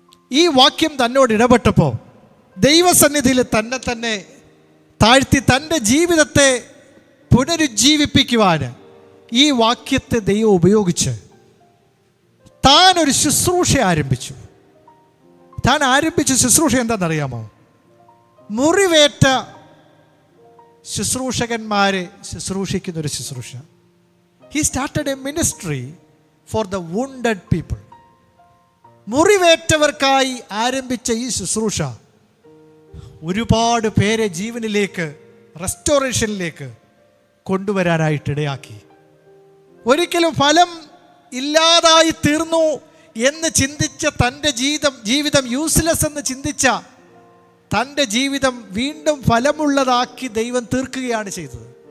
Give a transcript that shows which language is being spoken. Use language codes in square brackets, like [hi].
[ml] ഈ വാക്യം തന്നോട് ഇടപെട്ടപ്പോൾ ദൈവസന്നിധിയിൽ തന്നെ താഴ്ത്തി തൻ്റെ ജീവിതത്തെ പുനരുജ്ജീവിപ്പിക്കുവാൻ ഈ വാക്യത്തെ ദൈവം ഉപയോഗിച്ച് താൻ ഒരു ശുശ്രൂഷ ആരംഭിച്ചു. താൻ ആരംഭിച്ച ശുശ്രൂഷ എന്താണെന്നറിയാമോ? മുറിവേറ്റ ശുശ്രൂഷകന്മാരെ ശുശ്രൂഷിക്കുന്നൊരു ശുശ്രൂഷ. [en] He started a ministry for the wounded people. [ml] മുറിവേറ്റവർക്കായി ആരംഭിച്ച ഈ ശുശ്രൂഷ ഒരുപാട് പേരെ ജീവനിലേക്ക്, റെസ്റ്റോറേഷനിലേക്ക് കൊണ്ടുവരാനായിട്ടിടയാക്കി. ഒരിക്കലും ഫലം ഇല്ലാതായി തീർന്നു എന്ന് ചിന്തിച്ച തൻ്റെ ജീവിതം യൂസ്ലെസ് എന്ന് ചിന്തിച്ച തൻ്റെ ജീവിതം വീണ്ടും ഫലമുള്ളതാക്കി ദൈവം തീർക്കുകയാണ് ചെയ്തത്.